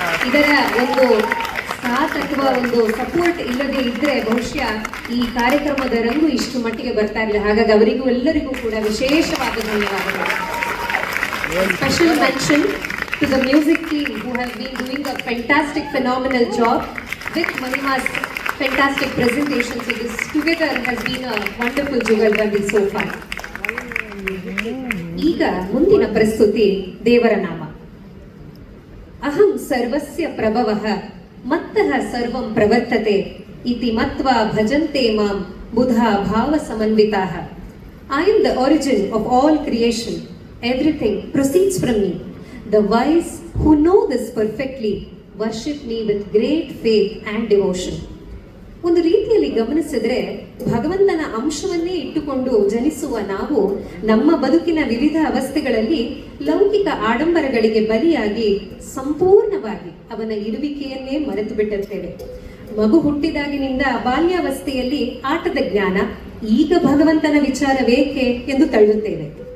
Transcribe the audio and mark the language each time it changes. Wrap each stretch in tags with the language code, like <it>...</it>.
<kn>ಇದರ ಒಂದು ಸಾಥ್ ಅಥವಾ ಒಂದು ಸಪೋರ್ಟ್ ಇಲ್ಲದೆ ಇದ್ರೆ ಬಹುಶಃ ಈ ಕಾರ್ಯಕ್ರಮದ ರಂಗು ಇಷ್ಟು ಮಟ್ಟಿಗೆ ಬರ್ತಾ ಇರಲಿಲ್ಲ. ಹಾಗಾಗಿ ಅವರಿಗೂ ಎಲ್ಲರಿಗೂ ಕೂಡ ವಿಶೇಷವಾದ ಧನ್ಯವಾದಗಳು.</kn> <en>Special mention to the music team who have been doing a fantastic, phenomenal job with Mahima's fantastic presentation. So this together has been a wonderful jugalbandi so far.</en> <kn>ಈಗ ಮುಂದಿನ ಪ್ರಸ್ತುತಿ ದೇವರ ನಾಮ.</kn> <sa>ಅಹಂ ಸರ್ವಸ್ಯ ಪ್ರಭವಃ ಮತ್ತಃ ಸರ್ವಂ ಪ್ರವರ್ತತೆ ಇತಿ ಮತ್ವಾ ಭಜಂತೆ ಮಾಂ ಬುಧಾ ಭಾವ ಸಮನ್ವಿತಾಃ.</sa> <en>I am the origin of all creation. Everything proceeds from me. The wise who know this perfectly worship me with great faith and devotion.</en> <kn>ಒಂದು ರೀತಿಯಲ್ಲಿ ಗಮನಿಸಿದ್ರೆ ಭಗವಂತನ ಅಂಶವನ್ನೇ ಇಟ್ಟುಕೊಂಡು ಜನಿಸುವ ನಾವು ನಮ್ಮ ಬದುಕಿನ ವಿವಿಧ ಅವಸ್ಥೆಗಳಲ್ಲಿ ಲೌಕಿಕ ಆಡಂಬರಗಳಿಗೆ ಬಲಿಯಾಗಿ ಸಂಪೂರ್ಣವಾಗಿ ಅವನ ಇರುವಿಕೆಯನ್ನೇ ಮರೆತು ಬಿಟ್ಟಿರ್ತೇವೆ. ಮಗು ಹುಟ್ಟಿದಾಗಿನಿಂದ ಬಾಲ್ಯಾವಸ್ಥೆಯಲ್ಲಿ ಆಟದ ಜ್ಞಾನ, ಈಗ ಭಗವಂತನ ವಿಚಾರವೇಕೆ ಎಂದು ತಳ್ಳುತ್ತೇವೆ.</kn>